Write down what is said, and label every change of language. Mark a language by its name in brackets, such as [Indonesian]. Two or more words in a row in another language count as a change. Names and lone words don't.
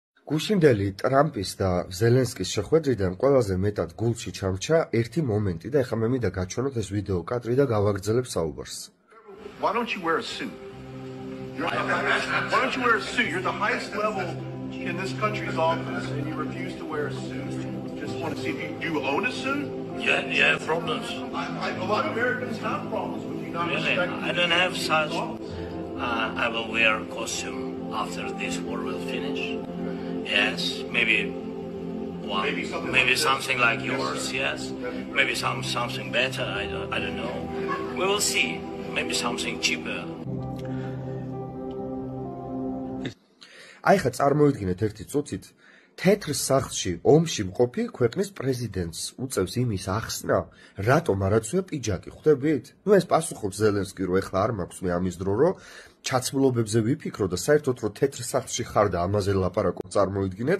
[Georgian] გუშინდელი ტრამპის და ზელენსკის შეხვედრიდან ყველაზე მეტად გულში ჩამრჩა ერთი მომენტი და ეხლა მე მინდა გაჩვენოთ ეს ვიდეო კადრი და გავაგრძელებ საუბარს. [English] Why don't you wear a suit? Why don't you wear a suit? You're the highest level in this country's office and you refuse to wear a suit. Just want to see if you own a suit? Yeah, problems. A lot of Americans have problems with you not Really? respecting I don't have such. laws. I will wear a costume after this war will finish. Yes, maybe one, Maybe something like yours. Yes, maybe something better. I don't know. We will see. Maybe something cheaper. [Georgian] აი ხა წარმოიდგინეთ ერთი წუთით თეთრ სახლში ომში მყოფი ქვეყნის პრეზიდენტს უწევს იმის ახსნა, რატომ არ აცვია პიჯაკი, ხვდებით? ნუ ეს პასუხობს ზელენსკი, რომ ეხლა არ მაქვს მე ამის დრო, რომ ჩაცმულობებზე ვიფიქრო და საერთოდ რომ თეთრ სახლში ხარ და ამაზე ლაპარაკობ, წარმოიდგინეთ.